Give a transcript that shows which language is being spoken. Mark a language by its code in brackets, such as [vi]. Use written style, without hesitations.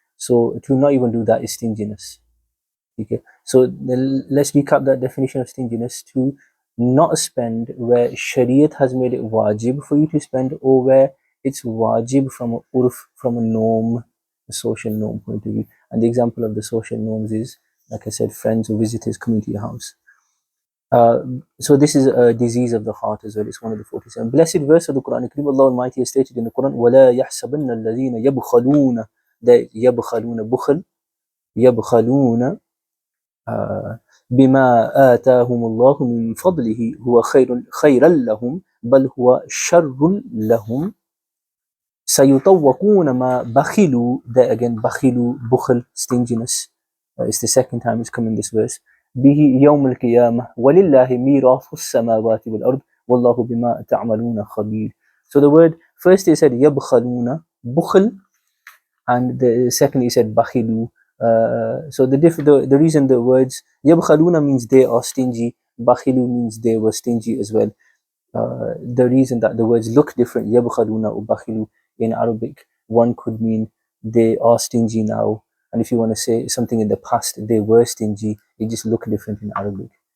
[en] So to not even do that is stinginess. Okay, so let's recap that definition of stinginess: to not spend where Shariat has made it wajib for you to spend, or where it's wajib from a urf, from a norm, a social norm point of view. And the example of the social norms is, like I said, friends or visitors coming to your house. So this is a disease of the heart as well. It's one of the 47. Blessed verse of the Quran. Allah Almighty has stated in the Quran, [ar] وَلَا يَحْسَبَنَّ الَّذِينَ يَبْخَلُونَ, that يَبْخَلُونَ, بخل, يَبْخَلُونَ بما آتاهم الله من فضله هو خيرا لهم بل هو شر لهم سيطوقون ما بخلوا. [en] There again, بخلوا, بخل, stinginess. It's the second time it's come in this verse. [ar] به يوم القيامة ولله ميراث السماوات والأرض والله بما تعملون خبير. [en] So the word, first he said يبخلون, بخل, and the second he said بخلوا. So the reason the words يبخلون means they are stingy, بخلوا means they were stingy as well. The reason that the words look different, يبخلون or بخلوا, in Arabic, one could mean they are stingy now, and if you want to say something in the past, they were stingy, it just look different in Arabic.